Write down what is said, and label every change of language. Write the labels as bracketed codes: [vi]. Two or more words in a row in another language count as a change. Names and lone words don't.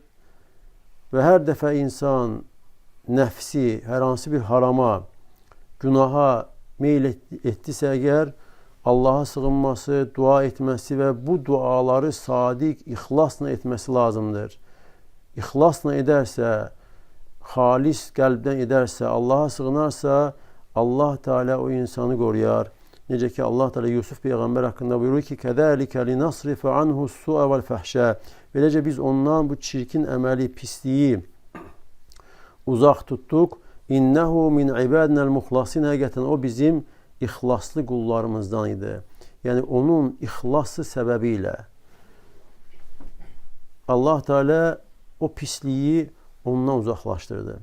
[az] Və hər dəfə insan nəfsi, hər hansı bir harama, günaha meyl etdisə əgər, Allaha sığınması, dua etməsi və bu duaları sadiq, ixlasla etməsi lazımdır. İxlasla edərsə, xalis qəlbdən edərsə, Allaha sığınarsa, Allah Teala o insanı qoruyar. Necə ki, Allah Teala Yusuf Peyğəmbər haqqında buyurur ki, [ar] كَذَٰلِكَ لِنَصْرِفَ عَنْهُ السُّوءَ وَالْفَحْشَى [az] Beləcə biz ondan bu çirkin əməli, pisliyi uzaq tutduq. [ar] إنه من عبادنا المخلصين [az] həqiqətən o bizim ixlaslı qullarımızdan idi. Yəni onun ixlası səbəbilə Allah Teala o pisliyi ondan uzaqlaşdırdı.